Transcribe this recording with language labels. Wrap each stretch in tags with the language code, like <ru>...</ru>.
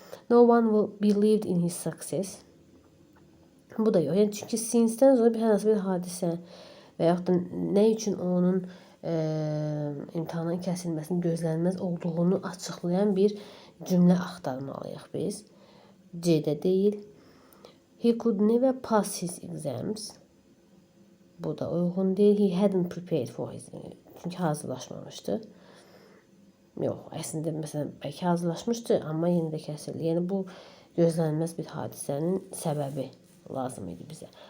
<en>No one will believed in his success.</en> <az>Bu da yox. Yəni, çünki since-dən sonra hər hansı bir hadisə və yaxud da nə üçün onun imtahanın kəsilməsinin gözlənilməz olduğunu açıqlayan bir cümlə axtarmalıyıq biz. C-də deyil.</az> <en>He could never pass his exams.</en> <az>Bu da uyğun deyil.</az> <en>He hadn't prepared for his.</en> <az>Çünki hazırlaşmamışdı. Yox, əslində məsələn bəlkə hazırlaşmışdı, amma yenə də kəsildi. Yəni bu gözlənilməz bir hadisənin səbəbi lazım idi bizə.</az>